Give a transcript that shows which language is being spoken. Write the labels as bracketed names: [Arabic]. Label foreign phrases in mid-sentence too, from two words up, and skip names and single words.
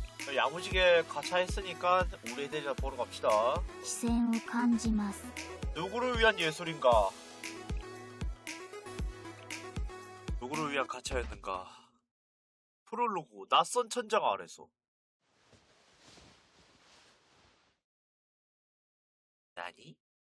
[Korean] 야무지게 가차했으니까 우리 애들이나 보러 갑시다. [Japanese] 視線を感じます [Korean] 누구를 위한 예술인가? 누구를 위한 가차였는가? 프롤로그 낯선 천장 아래서. 나니?